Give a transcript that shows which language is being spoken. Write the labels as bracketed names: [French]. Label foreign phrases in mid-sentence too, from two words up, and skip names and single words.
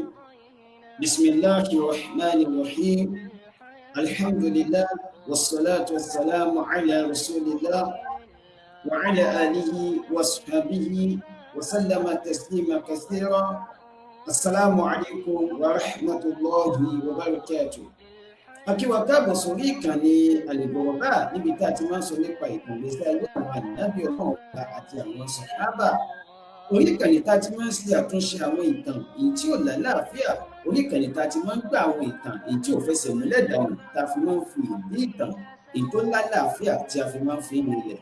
[Arabic] بسم الله الرحمن الرحيم. الحمد لله والصلاة والسلام على رسول الله وعلى آله وصحبه وسلم تسليما كثيرا. السلام عليكم ورحمة الله وبركاته. [Yoruba] Akíwa káàbọ̀ sórí ìkànnì Al-Ghuraba níbi tá a ti máa ń sọ nípa ìtàn ìgbésí ayé àwọn ànábì Ọlọ́run ọba àti àwọn sàhábà. Orí ìkànnì tá a ti máa ń ṣe àtúnṣe àwọn ìtàn èyí tí ò lálàáfíà, orí ìkànnì tá a ti máa ń gbà àwọn ìtàn èyí tí ò fẹsẹ̀ múlẹ̀ dànù, tá a fi máa ń fi ìdí ìtàn èyí tó lálàáfíà tí a fi máa ń fi nílẹ̀.